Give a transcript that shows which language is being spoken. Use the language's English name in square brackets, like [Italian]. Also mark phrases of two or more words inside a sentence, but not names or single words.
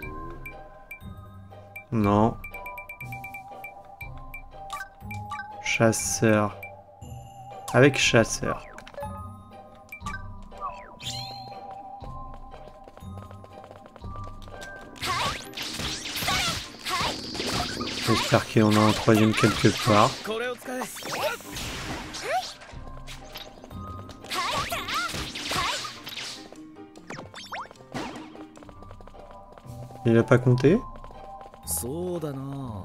[French] Non. Chasseur. Avec chasseur. J'espère qu'on a un troisième quelque part. [Japanese] これを使え。 [French] Il a pas compté? [Japanese] そうだな。